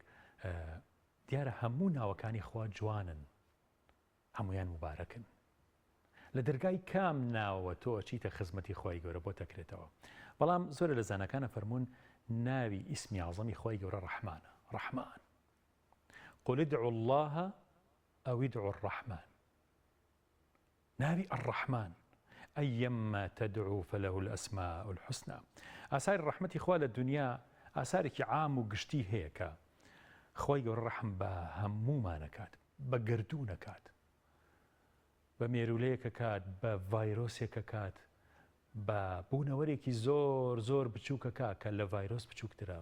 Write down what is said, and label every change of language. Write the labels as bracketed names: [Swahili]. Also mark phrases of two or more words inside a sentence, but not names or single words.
[Central Kurdish] دیارە هەموو ناوەکانی خوا جوانن، هەمویان مبارەکن. لە دەرگای کام ناوە تۆ چیتە خزمەتی خوای گەورە بۆ تەکرێتەوە. بەڵام زۆر لە زانەکانە فەرموون ناوی ئیسمی عەزەمی خوای گەورە ڕەحمانە. ڕەحمان، [Arabic] قل ادعوا الله أو ادعوا الرحمن. [Central Kurdish] ناوی [Arabic] الرحمن أيما تدعو فله الأسماء الحسنى. [Central Kurdish] ئاساری ڕەحمەتی خوا لە دنیا ئاسارێکی عام و گشتی هەیە کە خوای گەورە ڕەحم بە هەموومانەکات، بە گردوونەکات، بە مێرولەیەکە کات، بە ڤایرۆسێکە کات، بە بوونەوەرێکی زۆر زۆر بچووکە کات کە لە ڤایرۆس بچووکترە.